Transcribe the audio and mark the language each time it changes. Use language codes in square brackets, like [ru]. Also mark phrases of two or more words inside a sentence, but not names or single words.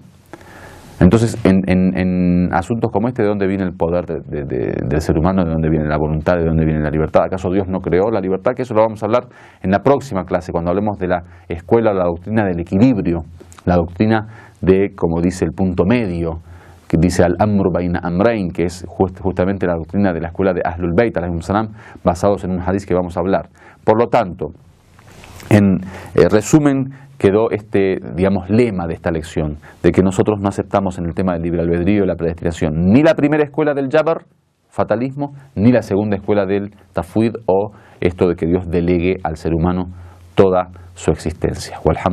[es] Entonces, en asuntos como este, ¿de dónde viene el poder del ser humano? ¿De dónde viene la voluntad? ¿De dónde viene la libertad? ¿Acaso Dios no creó la libertad? Que eso lo vamos a hablar en la próxima clase, cuando hablemos de la escuela, la doctrina del equilibrio, la doctrina de, como dice, el punto medio, que dice [ar] الأمر بين أمرين, [es] que es justamente la doctrina de la escuela de Ahlul Bayt, [ar] عليهم السلام, [es] basados en un hadith que vamos a hablar. Por lo tanto, en resumen, quedó digamos, lema de esta lección, de que nosotros no aceptamos en el tema del libre albedrío y la predestinación ni la primera escuela del Jaber, fatalismo, ni la segunda escuela del tafwid, o esto de que Dios delegue al ser humano toda su existencia.